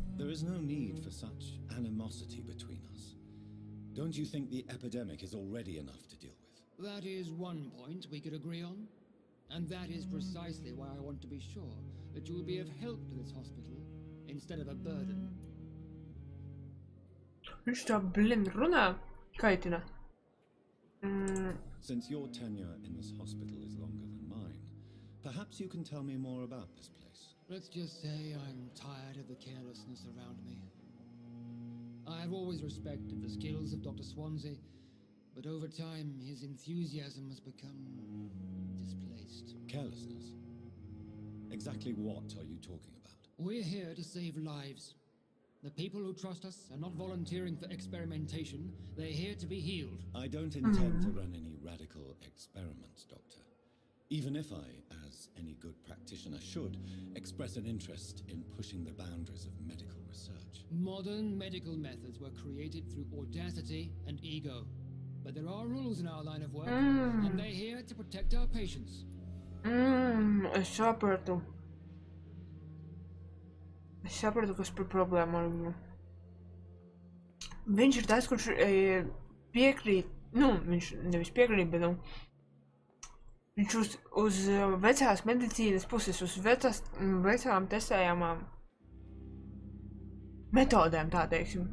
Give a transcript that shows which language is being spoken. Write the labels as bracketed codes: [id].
[en] There is no need for such animosity between us. Don't you think the epidemic is already enough to deal with? That is one point we could agree on. And that is precisely why I want to be sure that you will be of help to this hospital, instead of a burden. [lv] Viņš tā blin runā, kaitina. [en] Since your tenure in this hospital is longer than mine, perhaps you can tell me more about this place. Let's just say I'm tired of the carelessness around me. I have always respected the skills of Dr. Swansea, but over time his enthusiasm has become displaced. Carelessness? Exactly what are you talking about? We're here to save lives. The people who trust us are not volunteering for experimentation. They're here to be healed. I don't intend to run any radical experiments, Doctor. Even if I, as any good practitioner should, express an interest in pushing the boundaries of medical research. Modern medical methods were created through audacity and ego. But there are rules in our line of work, and they're here to protect our patients. [lv] Es sapratu. Es sapratu, kas par problēmu ar viņu. Viņš ir tas, kurš piekrīt, viņš nevis piekrīt, bet viņš uz vecās medicīnas puses, uz vecām testējamām metodēm, tā teiksim.